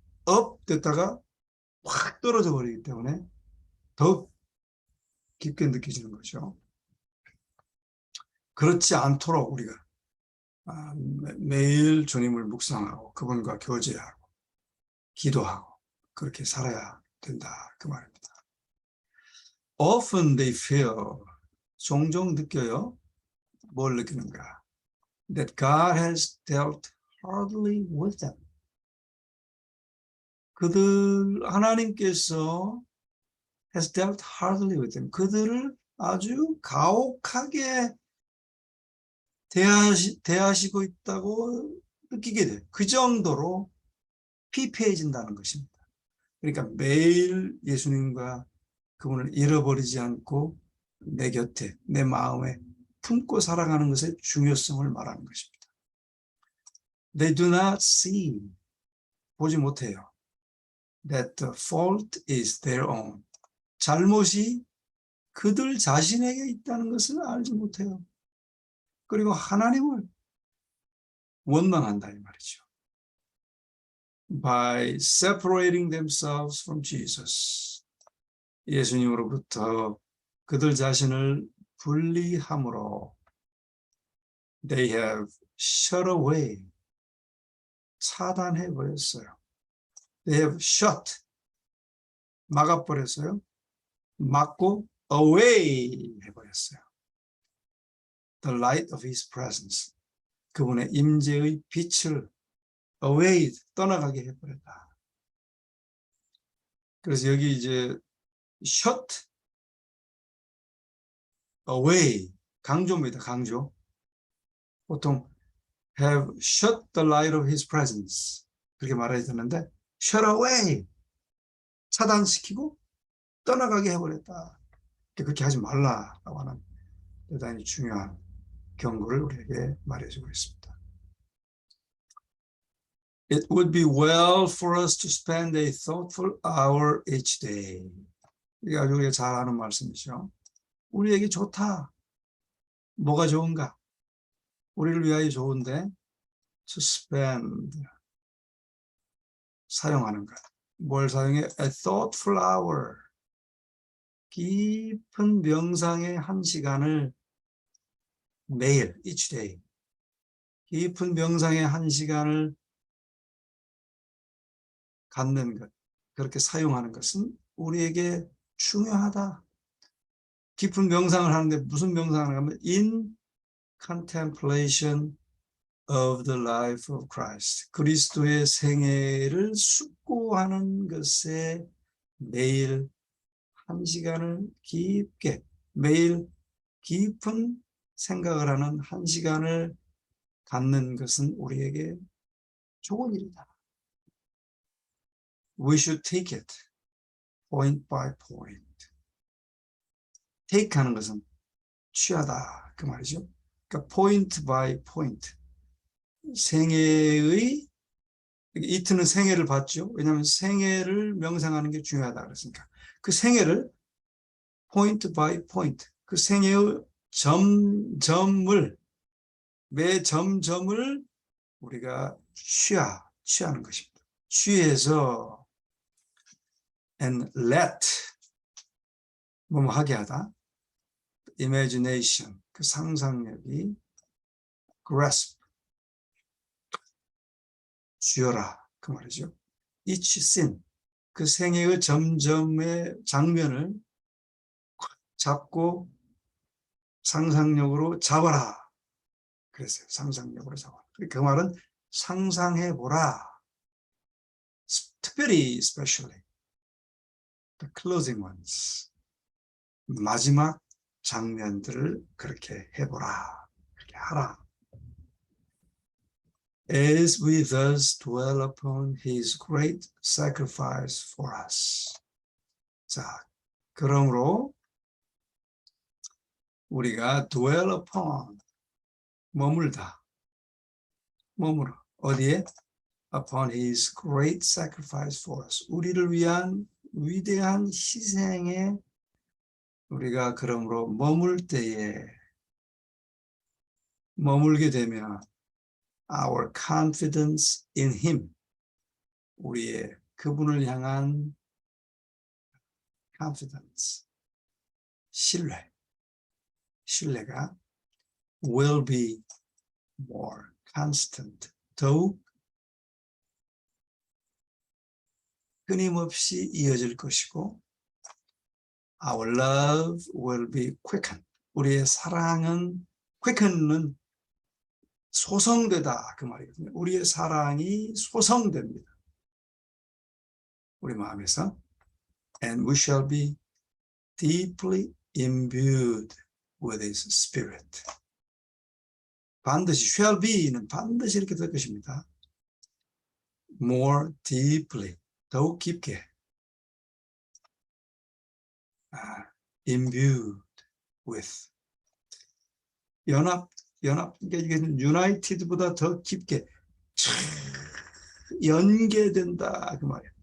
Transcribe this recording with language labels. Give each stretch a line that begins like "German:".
Korean: 업 됐다가 확 떨어져 버리기 때문에 더욱 깊게 느껴지는 거죠. 그렇지 않도록 우리가 매일 주님을 묵상하고 그분과 교제하고 기도하고 그렇게 살아야 된다 그 말입니다.
English: Often they feel,
Korean: 종종 느껴요. 뭘 느끼는가?
English: That God has dealt hardly with them.
Korean: 하나님께서
English: has dealt hardly with them.
Korean: 그들을 아주 가혹하게 대하시고 있다고 느끼게 돼요. 그 정도로 피폐해진다는 것입니다. 그러니까 매일 예수님과 그분을 잃어버리지 않고 내 곁에, 내 마음에 품고 살아가는 것의 중요성을 말하는 것입니다.
English: They do not see,
Korean: 보지 못해요.
English: That the fault is their own.
Korean: 잘못이 그들 자신에게 있다는 것을 알지 못해요. 그리고 하나님을 원망한다 이 말이죠.
English: By separating themselves from Jesus.
Korean: 예수님으로부터 그들 자신을 분리함으로
English: they have shut away.
Korean: 차단해 버렸어요.
English: They have shut.
Korean: 막아버렸어요. 막고 away 해버렸어요.
English: The light of his presence.
Korean: 그분의 임재의 빛을 away, 떠나가게 해버렸다. 그래서 여기 이제 shut away, 강조입니다. 강조. 보통
English: have shut the light of his presence
Korean: 그렇게 말해야 되는데
English: shut away,
Korean: 차단시키고 떠나가게 해버렸다. 그렇게 하지 말라라고 하는 대단히 중요한 경고를 우리에게 말해주고 있습니다.
English: It would be well for us to spend a thoughtful hour each day.
Korean: 이게 아주 우리가 잘 아는 말씀이죠. 우리에게 좋다. 뭐가 좋은가? 우리를 위하여 좋은데 to spend, 사용하는 것. 뭘 사용해?
English: A thoughtful hour.
Korean: 깊은 명상의 한 시간을 매일, each day. 깊은 명상의 한 시간을 갖는 것, 그렇게 사용하는 것은 우리에게 중요하다. 깊은 명상을 하는데 무슨 명상을 하면
English: in contemplation of the life of Christ.
Korean: 그리스도의 생애를 숙고하는 것에 매일 한 시간을 깊게, 매일 깊은 생각을 하는 한 시간을 갖는 것은 우리에게 좋은 일이다.
English: We should take it point by point.
Korean: take 하는 것은 취하다 그 말이죠. 그러니까
English: point by point.
Korean: 생애의, 이트는 생애를 봤죠. 왜냐하면 생애를 명상하는 게 중요하다 그랬으니까 그 생애를 point by point, 그 생애의 점점을, 매 점점을 우리가 취하는 것입니다. 취해서
English: and let,
Korean: 뭐뭐 하게 하다, imagination, 그 상상력이 grasp, 쥐어라 그 말이죠. each scene, 그 생애의 점점의 장면을 잡고 상상력으로 잡아라 그랬어요. 상상력으로 잡아라. 그 말은 상상해보라. 특별히
English: especially the closing ones,
Korean: 마지막 장면들을 그렇게 해보라, 그렇게 하라.
English: As we thus dwell upon his great sacrifice for us.
Korean: 자, 그러므로 우리가 dwell upon, 머물다, 머물어. 어디에?
English: Upon his great sacrifice for us.
Korean: 우리를 위한 위대한 희생에 우리가 그러므로 머물 때에, 머물게 되면
English: our confidence in him,
Korean: 우리의 그분을 향한 confidence, 신뢰가
English: will be more, constant,
Korean: 더욱 끊임없이 이어질 것이고
English: our love will be quickened.
Korean: 우리의 사랑은 quicken은 소성되다 그 말이거든요. 우리의 사랑이 소성됩니다. 우리 마음에서
English: and we shall be deeply imbued with His Spirit.
Korean: 반드시 shall be는 반드시 이렇게 될 것입니다. more deeply 더욱 깊게 imbued with 그러니까 이게 united보다 더 깊게 연계된다 그 말이에요.